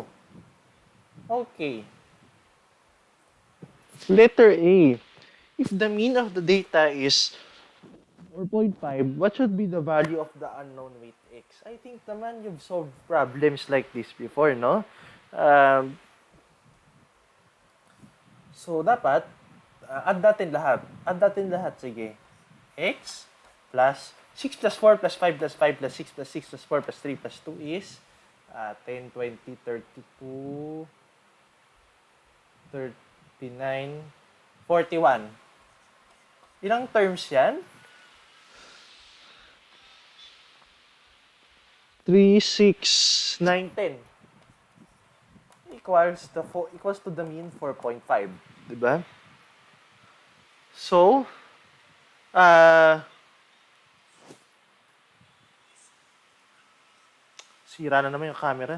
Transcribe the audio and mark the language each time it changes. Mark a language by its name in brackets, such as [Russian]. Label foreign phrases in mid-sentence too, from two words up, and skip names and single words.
[English] Okay. Letter A. If the mean of the data is 4.5, what should be the value of the unknown weight x? I think naman you've solved problems like this before, no? Um, so, [Filipino] dapat, add natin lahat. Add natin lahat, sige. [English] X plus 6 plus 4 plus 5 plus 5 plus 6 plus 6 plus 4 plus 3 plus 2 is 10, 20, 32, 39, 41. [Filipino] Ilang terms yan? 3, 6, 9, 10. [English] Equals to the mean 4.5. [Filipino] Diba? So, sira na naman yung camera.